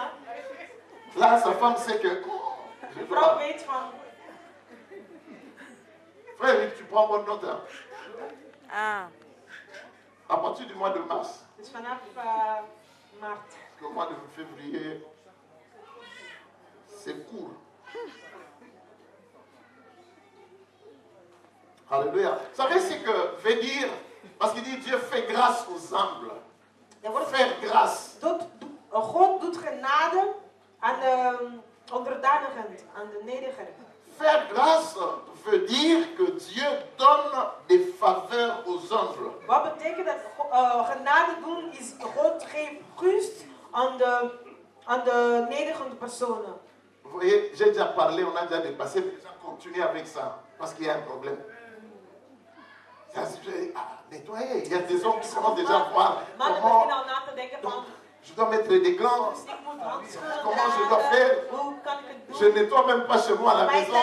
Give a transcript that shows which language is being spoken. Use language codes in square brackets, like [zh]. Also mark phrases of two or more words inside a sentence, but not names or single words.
[fr] là, sa femme sait que. [nl] de vrouw weet van, [fr] Frère, tu prends bonne note. Hein. Ah. À partir du mois de mars, [nl] dus vanaf maart. [fr] parce que le mois de février, c'est court. Alléluia. Vous savez ce que veut dire? Parce qu'il dit Dieu fait grâce aux humbles. [nl] Er wordt [fr] Faire grâce. [nl] God doet genade aan de onderdanigen, aan de nederigen. [fr] Faire grâce veut dire que Dieu donne des faveurs aux humbles. [nl] Wat betekent dat genade doen is God geeft gunst aan de nederige personen. [fr] Vous voyez, j'ai déjà parlé, on a déjà dépassé, mais j'ai continué avec ça, parce qu'il y a un problème. Nettoyer, il y a des hommes qui commencent déjà à voir comment je dois mettre des gants, comment je dois faire. Je nettoie même pas chez moi à la maison.